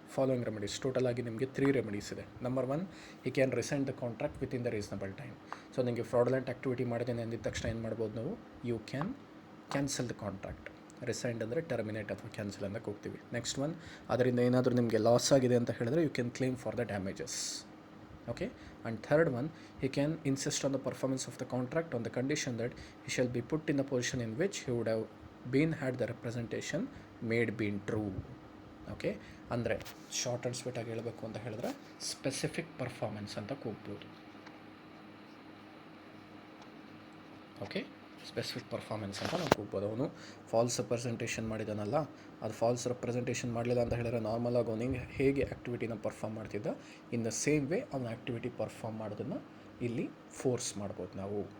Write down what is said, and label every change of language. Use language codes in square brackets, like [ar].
[en] following remedies, [kn] total ಆಗಿ ನಿಮಗೆ 3 remedies ಇದೆ. [en] Number 1, he can resign the contract with in the reasonable time. [kn] So ನಿಮಗೆ ಫ್ರಾಡ್ಲೆಂಟ್ activity ಮಾಡಿದ್ದೇನೆ ಅಂದಿದ ತಕ್ಷಣ ಏನು ಮಾಡ್ಬೋದು ನಾವು, [en] You can cancel the contract. [kn] Resigned ಅಂದರೆ ಟರ್ಮಿನೇಟ್ ಅಥವಾ ಕ್ಯಾನ್ಸಲ್ ಅಂತ ಹೋಗ್ತೀವಿ. ನೆಕ್ಸ್ಟ್ ಒನ್, ಅದರಿಂದ ಏನಾದರೂ ನಿಮಗೆ ಲಾಸ್ ಆಗಿದೆ ಅಂತ ಹೇಳಿದ್ರೆ [en] You can claim for the damages. Okay, and third one, he can insist on the performance of the contract on the condition that he shall be put in the position in which he would have been had the representation made been true. [kn] Okay, ಅಂದರೆ short and sweet ಆಗಿ ಹೇಳಬೇಕು ಅಂತ ಹೇಳಿದ್ರೆ specific performance ಅಂತ ಕೂಗ್ಬೋದು. Okay, specific performance ಅಂತ ನಾವು ಕೂಗ್ಬೋದು. ಅವನು falls representation ಮಾಡಿದಾನಲ್ಲ, ಅದು ಫಾಲ್ಸ್ ರೆಪ್ರೆಸೆಂಟೇಷನ್ ಮಾಡಲಿಲ್ಲ ಅಂತ ಹೇಳಿದ್ರೆ ನಾರ್ಮಲಾಗಿ ಅವನಿಗೆ ಹೇಗೆ ಆ್ಯಕ್ಟಿವಿಟಿನ ಪರ್ಫಾರ್ಮ್ ಮಾಡ್ತಿದ್ದ, [en] in the same way [kn] ಅವನ ಆ್ಯಕ್ಟಿವಿಟಿ ಪರ್ಫಾರ್ಮ್ ಮಾಡೋದನ್ನು ಇಲ್ಲಿ ಫೋರ್ಸ್ ಮಾಡ್ಬೋದು ನಾವು.